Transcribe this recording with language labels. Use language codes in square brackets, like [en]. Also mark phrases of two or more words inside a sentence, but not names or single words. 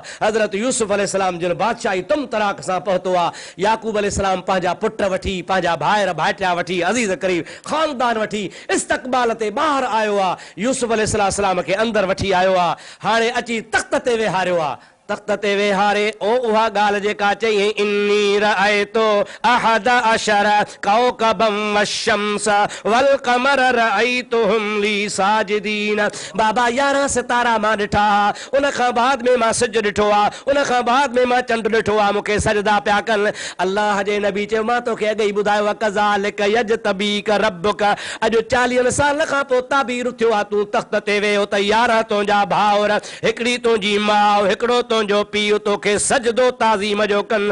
[sd] हज़रत यूसुफ अलैहिस्सलाम जिन बादशाही तुम तराक सां पहुतो आहे। याकूब अलैहिस्सलाम पंहिंजा पुट वठी पंहिंजा भाइर भाइटिया वठी अज़ीज़ करीब ख़ानदान वठी इस्तक़बाल ते ॿाहिरि आयो आहे। यूसुफ अलैहिस्सलाम खे अंदरि वठी आयो आहे हाणे अची तख़्त ते वेहारियो आहे। [ar] तख्त ते वेहारे ओ उहा ॻाल्हि जेका चई إني رأيت أحد عشر كوكبا والشمس والقمر رأيتهم لي ساجدين. [sd] बाबा 11 सितारा मां ॾिठा, उन खां बाद में मां सिज ॾिठो आहे, उन खां बाद में मां चंड ॾिठो आहे, मूंखे सजदा पिया कनि। अल्लाह जे नबी चयो मां तोखे अॻु ई ॿुधायो [ar] كذلك يجتبيك ربك, [sd] अॼु 40 साल खां पोइ ताबीर थियो आहे, तूं तख्त ते वेहो त 11 तुंहिंजा भाउर, हिकिड़ी तुंहिंजी माउ, हिकिड़ो तुंहिंजो पीउ तोखे सजदो ताज़ीम जो कनि।